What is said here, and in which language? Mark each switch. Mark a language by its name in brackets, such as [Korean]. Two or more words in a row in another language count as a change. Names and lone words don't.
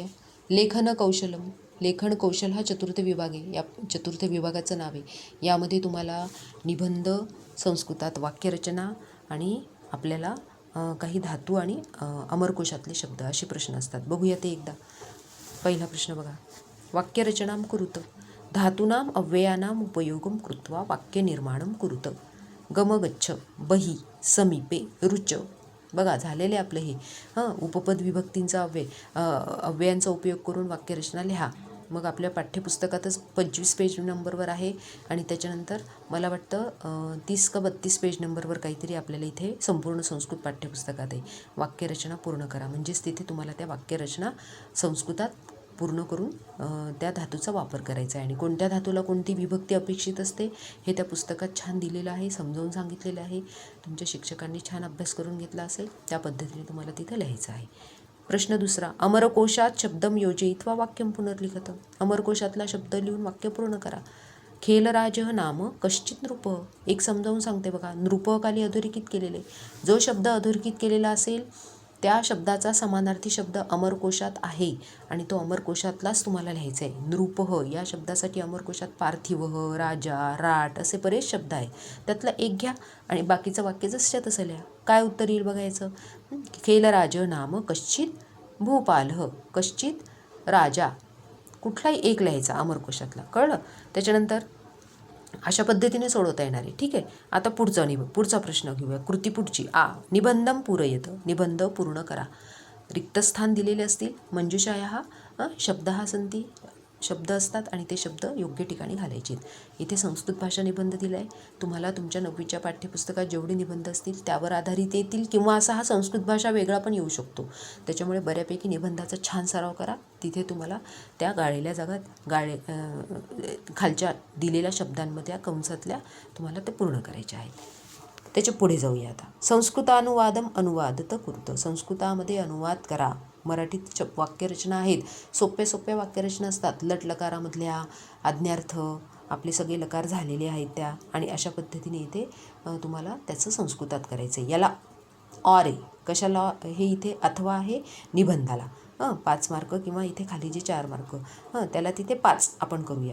[Sanskrit] लेखन कौशलम. [Marathi] लेखन कौशल हा चतुर्थ विभाग आहे. या चतुर्थ विभागाचं नाव आहे. यामध्ये तुम्हाला निबंध, संस्कृतात वाक्यरचना आणि आपल्याला काही धातू आणि अमरकोशातले शब्द असे प्रश्न असतात. बघूया ते एकदा. पहिला प्रश्न बघा. [Sanskrit] वाक्यरचनां कुरुत. धातूनाम अव्ययानाम उपयोगम कृत्वा वाक्यनिर्माणं कुरुत. गमगच्छ, बही, समीपे, रुच. [Marathi] बघा झालेले आपलं हे उपपद विभक्तींचा अव्ययांचा उपयोग करून वाक्यरचना लिहा. मग आपल्या पाठ्यपुस्तकातच 25 [English] page numberवर [Marathi] आहे आणि त्याच्यानंतर मला वाटतं 30 का 32 [English] page numberवर [Marathi] काहीतरी आपल्याला इथे संपूर्ण संस्कृत पाठ्यपुस्तकात आहे. वाक्यरचना पूर्ण करा, म्हणजेच तिथे तुम्हाला त्या वाक्यरचना संस्कृतात पूर्ण करून त्या धातूचा वापर करायचा आहे. आणि कोणत्या धातूला कोणती विभक्ती अपेक्षित असते हे त्या पुस्तकात छान दिलेलं आहे, समजावून सांगितलेलं आहे. तुमच्या शिक्षकांनी छान अभ्यास करून घेतला असेल त्या पद्धतीने तुम्हाला तिथे लिहायचं आहे. प्रश्न दुसरा. [Sanskrit] अमरकोशात शब्दम योजयित्वा वाक्यम पुनर्लिखत. [Marathi] अमरकोशातला शब्द लिहून वाक्य पूर्ण करा. [Sanskrit] खेलराज नाम कश्चित नृप. [Marathi] एक समजावून सांगते बघा. नृप खाली अधोरेखित केलेले, जो शब्द अधोरेखित केलेला असेल त्या शब्दाचा समानार्थी शब्द अमरकोशात आहे आणि तो अमरकोशातलाच तुम्हाला लिहायचा आहे. नृपह या शब्दासाठी अमरकोशात पार्थिवह, राजा, राट असे बरेच शब्द आहे. त्यातला एक घ्या आणि बाकीचं वाक्य जसं तसं लिहा. काय उत्तर येईल बघायचं. [Sanskrit] खेलराज नाम कश्चित भूपालः. [Marathi] कश्चित राजा, कुठलाही एक लिहायचा अमरकोशातला. कळलं. त्याच्यानंतर अशा पद्धतीने सोडवता येणार आहे. ठीक आहे. आता पुढचा प्रश्न घेऊया. कृती पुढची. [Sanskrit] निबंधम पूरयत. [Marathi] निबंध पूर्ण करा. रिक्तस्थान दिलेले असतील. [Sanskrit] मंजुषायाः शब्दः सन्ति. [Marathi] शब्द असतात आणि ते शब्द योग्य ठिकाणी घालायचे. इथे संस्कृत भाषा निबंध दिला आहे. तुम्हाला तुमच्या 9वीच्या पाठ्यपुस्तकात जेवढे निबंध असतील त्यावर आधारित येतील किंवा असा हा संस्कृत भाषा वेगळा पण येऊ शकतो. त्याच्यामुळे बऱ्यापैकी निबंधाचा छान सराव करा. तिथे तुम्हाला त्या गाळलेल्या जागात खालच्या दिलेल्या शब्दांमध्ये कंसातल्या तुम्हाला ते पूर्ण करायचे आहेत. त्याच्या पुढे जाऊया आता. [Sanskrit] संस्कृतानुवादम अनुवादत कुरुत. [Marathi] संस्कृतामध्ये अनुवाद करा. मराठीत वाक्यरचना आहेत. सोप्या वाक्यरचना असतात. लट लकारामधल्या आज्ञार्थ आपले सगळे लकार झालेले आहेत त्या, आणि अशा पद्धतीने इथे तुम्हाला त्याचं संस्कृतात करायचं आहे. याला ऑर आहे. कशाला हे इथे अथवा आहे निबंधाला 5 मार्क किंवा इथे खाली जे 4 मार्क त्याला तिथे 5 आपण करूया.